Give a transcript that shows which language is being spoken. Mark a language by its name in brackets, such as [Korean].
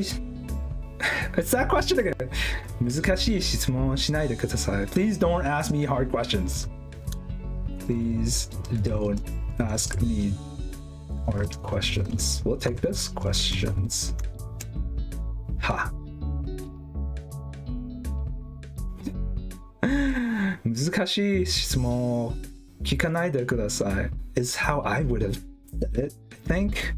[English] It's that question again. [Japanese] 難しい質問をしないでください。 [English] Please don't ask me hard questions. Please don't ask me hard questions. We'll take this. Questions. Ha. [Japanese] 難しい質問を聞かないでください。 [English] Is how I would have said it, I think.